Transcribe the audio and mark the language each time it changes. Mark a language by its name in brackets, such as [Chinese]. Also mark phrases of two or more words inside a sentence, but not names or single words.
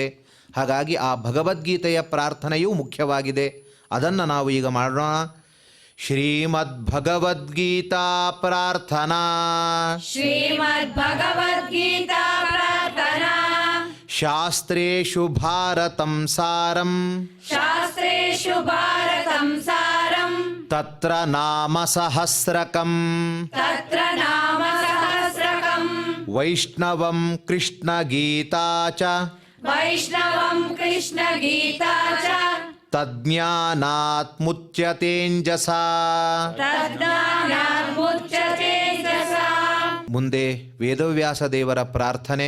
[Kannada] ಹಾಗಾಗಿ ಆ ಭಗವದ್ಗೀತೆಯ ಪ್ರಾರ್ಥನೆಯೂ ಮುಖ್ಯವಾಗಿದೆ. ಅದನ್ನು ನಾವು ಈಗ ಮಾಡೋಣ. [Sanskrit] ಶ್ರೀಮದ್ ಭಗವದ್ಗೀತಾ ಪ್ರಾರ್ಥನಾ. ಶಾಸ್ತ್ರೇಷು ಭಾರತಂ ಸಾರಂ ತತ್ರ ನಾಮ ಸಹಸ್ರಕಂ ವೈಷ್ಣವಂ ಕೃಷ್ಣ ಗೀತಾ ಚ ತಜ್ಞಾನಾತ್ ಮುಚ್ಯತೇಂಜಸಾ. [Kannada] ಮುಂದೆ ವೇದವ್ಯಾಸ ದೇವರ ಪ್ರಾರ್ಥನೆ.